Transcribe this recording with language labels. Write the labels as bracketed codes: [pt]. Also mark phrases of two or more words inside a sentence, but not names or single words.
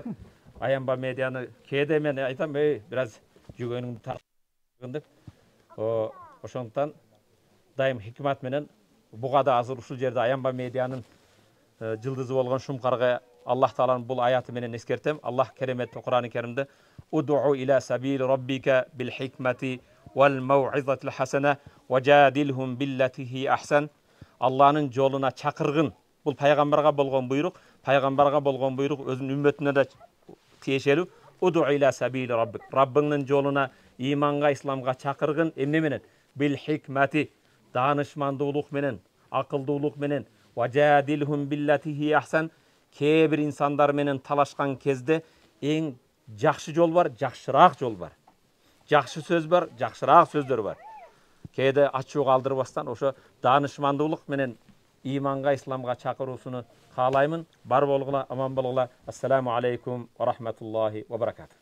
[ky] Аянба медианы кээде мен айтам, бир аз жүгөнүңдү тартып деп. Ошондуктан дайым хикмат менен буга да азыр ушул жерде Аянба медианын жылдызы болгон Шумкарга Аллах Тааланын бул аяты менен эскертем. Аллах кереметтүү Куран-ы Керимде [ar] «ادع إلى سبيل ربك بالحكمة والموعظة الحسنة وجادلهم بالتي هي أحسن». [ky] Алланын жолуна чакыргын. Бул пайгамбарга болгон буйрук, пайгамбарга болгон буйрук өзүнүн үммөтүнө да тиешелүү. [ar] «ادع إلى سبيل ربك». [ky] Раббыңдын жолуна, иманга, исламга чакыргын. Эмне менен? [ar] بالحكمة, [ky] даанышмандуулук менен, акылдуулук менен, [ar] وجادلهم بالتي هي أحسن. [ky] Кээ бир инсандар менен талашкан кезде эң жакшы жол бар, жакшыраак жол бар. Жакшы сөз бар, жакшыраак сөздөр бар. Кээде ачуу калтырбастан ошо даанышмандуулук менен иманга, исламга чакыруусуну каалаймын. Бар болгула, аман болгула. [ar] السلام عليكم ورحمة الله وبركاته.